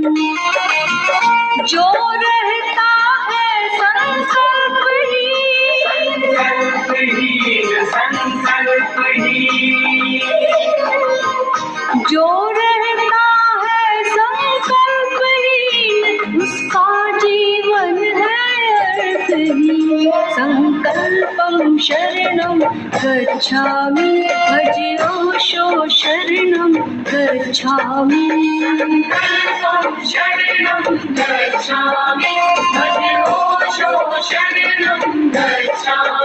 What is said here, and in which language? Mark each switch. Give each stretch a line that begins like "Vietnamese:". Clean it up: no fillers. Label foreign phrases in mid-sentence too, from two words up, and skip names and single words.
Hindi: जो रहता है संकल्पहीन, संकल्पहीन। जो रहता है संकल्पहीन, उसका जीवन है अर्थहीन।
Pali: संकल्पं शरणं गच्छामि, भजोषो शरणं गच्छामि। संकल्पं शरणं गच्छामि, भजोषो शरणं गच्छामि।